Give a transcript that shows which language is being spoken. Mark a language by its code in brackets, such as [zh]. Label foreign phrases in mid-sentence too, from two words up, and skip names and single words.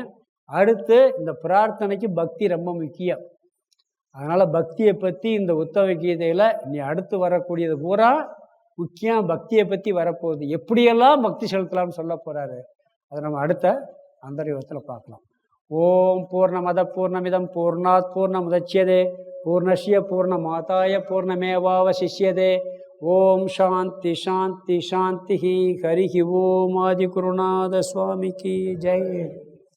[ta] அடுத்து, இந்த பிரார்த்தனைக்கு பக்தி ரொம்ப முக்கியம். அதனால் பக்தியை பற்றி இந்த உத்தவ கீதையில் இனி அடுத்து வரக்கூடியது பூரா முக்கியம். பக்தியை பற்றி வரப்போகுது. எப்படியெல்லாம் பக்தி செலுத்தலாம்னு சொல்ல போகிறாரு. அதை நம்ம அடுத்த அந்தர்யுகத்தில் பார்க்கலாம். [sa] ओं पूर्णमदः पूर्णमिदं पूर्णात् पूर्णमुदच्यते पूर्णस्य पूर्णमादाय पूर्णमेवावशिष्यते. ओं शान्तिः शान्तिः शान्तिः. हरि ओं. [ta] ஆதி குருநாத சுவாமிக்கு ஜெய்.